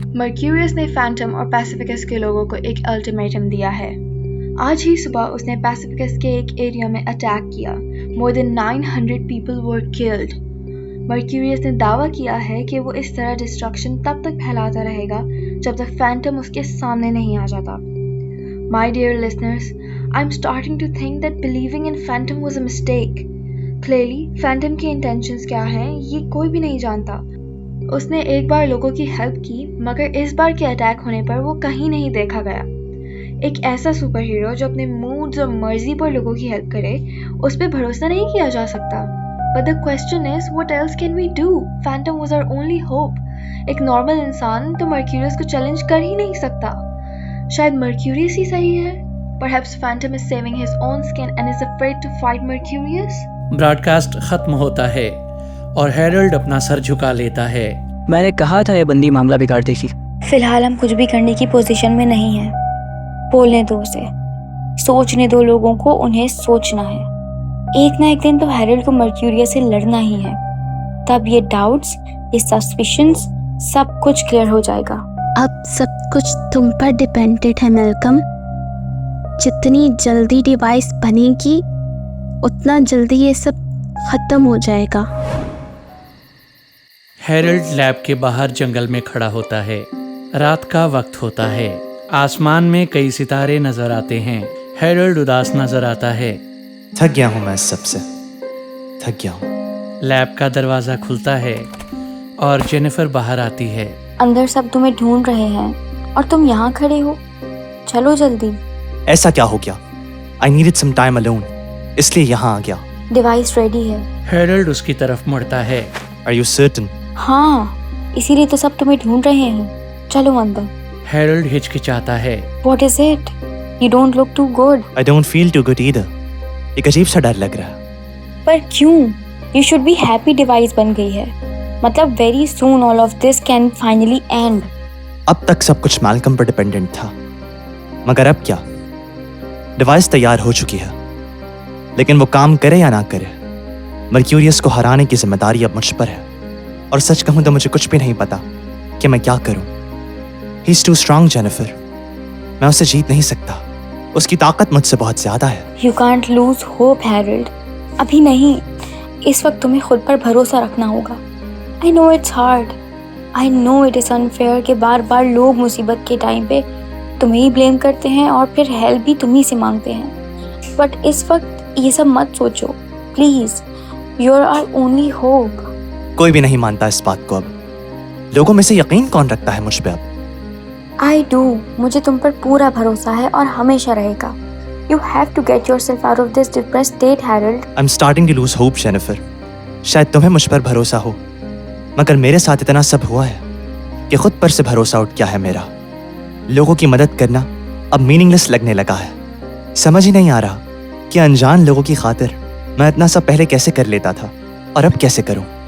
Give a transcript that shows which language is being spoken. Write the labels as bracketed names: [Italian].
[Hindi] Mercurius ने Phantom और पैसिफिकस के लोगों को एक अल्टीमेटम दिया है। आज ही सुबह उसने पैसिफिकस के एक एरिया में अटैक किया। [English] More than 900 people were killed. [Hindi] Mercurius ने दावा किया है कि वो इस तरह डिस्ट्रक्शन तब तक फैलाता रहेगा जब तक फैंटम उसके सामने नहीं आ जाता। [English] My dear listeners, I'm starting to think that believing in Phantom was a mistake. [Hindi] Clearly, Phantom की intentions क्या हैं ये कोई भी नहीं जानता। उसने एक बार लोगों की हेल्प की, मगर इस बार के अटैक होने पर वो कहीं नहीं देखा गया। एक ऐसा सुपर हीरो जो अपने मूड्स और मर्जी पर लोगों की हेल्प करे, उस पर भरोसा नहीं किया जा सकता। [English] But the question is, what else can we do? Phantom was our only hope. [Hindi] एक नॉर्मल इंसान तो मर्क्यूरियस को चैलेंज कर ही नहीं सकता। शायद मर्क्यूरियस ही सही है। [English] Perhaps Phantom is saving his own skin and is afraid to fight Mercurius. [Hindi] Broadcast खत्म होता है और हैरोल्ड अपना सर झुका लेता है। मैंने कहा था ये बंदी मामला बिगाड़ देगी। फिलहाल हम कुछ भी करने की पोजीशन में नहीं हैं। बोलने दो उसे, सोचने दो लोगों को, उन्हें सोचना है। एक ना एक दिन तो हैरोल्ड को मर्क्यूरियस से लड़ना ही है। तब ये डाउट्स, ये सस्पिशंस, सब कुछ क्लियर हो जाएगा। अब सब कुछ तुम पर डिपेंडेंट है मैल्कम। जितनी जल्दी डिवाइस बनेगी उतना जल्दी ये सब खत्म हो जाएगा। हैरोल्ड लैब के बाहर जंगल में खड़ा होता है। रात का वक्त होता है। आसमान में कई सितारे नजर आते हैं। हैरोल्ड उदास नजर आता है। थक गया हूँ मैं इस सबसे, थक गया हूँ। लैब का दरवाजा खुलता है और जेनिफर बाहर आती है। अंदर सब तुम्हें ढूंढ रहे हैं और तुम यहाँ खड़े हो। चलो जल्दी। ऐसा क्या हो गया? [English] I needed some time alone, [Hindi] इसलिए यहाँ आ गया। डिवाइस रेडी है। हैरोल्ड उसकी तरफ मुड़ता है। [English] Are you certain? [Hindi] हाँ, इसीलिए तो सब तुम्हें ढूंढ रहे हैं। चलो अंदर। हैरोल्ड हिचकिचाता है। [English] What is it? You don't look too good. I don't feel too good either. [Hindi] एक अजीब सा डर लग रहा है। पर क्यों? [English] You should be happy [Hindi] device बन गई है। [English] मतलब very soon all of this can finally end. [Hindi] अब तक सब कुछ मैल्कम पर डिपेंडेंट था, मगर अब क्या? डिवाइस तैयार हो चुकी है, लेकिन वो काम करे या ना करे, मर्क्यूरियस को हराने की जिम्मेदारी अब मुझ पर है। और सच कहूं तो मुझे कुछ भी नहीं पता कि मैं क्या करूं। [English] He's too strong, Jennifer. [Hindi] मैं उसे जीत नहीं सकता। उसकी ताकत मुझसे बहुत ज्यादा है। [English] You can't lose hope, Harold. [Hindi] अभी नहीं, इस वक्त तुम्हें खुद पर भरोसा रखना होगा। [English] I know it's hard. I know it is unfair [Hindi] कि बार बार लोग मुसीबत के टाइम पे तुम्हें ही ब्लेम करते हैं और फिर हेल्प भी तुम्ही से मांगते हैं। बट इस वक्त ये सब मत सोचो, please. [English] You are our only hope. [Hindi] कोई भी नहीं मानता इस बात को अब। लोगों में से यकीन कौन रखता है मुझ पे अब? [English] I do. [Hindi] मुझे तुम पर पूरा भरोसा है और हमेशा रहेगा। [English] You have to get yourself out of this depressed state, Harold. I'm starting to lose hope, Jennifer. [Hindi] शायद तुम्हें मुझ पर भरोसा हो, मगर मेरे साथ इतना सब हुआ है कि खुद पर से भरोसा उठ गया है मेरा। लोगों की मदद करना अब मीनिंगलेस लगने लगा है। समझ ही नहीं आ रहा कि अनजान लोगों की खातिर मैं इतना सब पहले कैसे कर लेता था और अब कैसे करूं।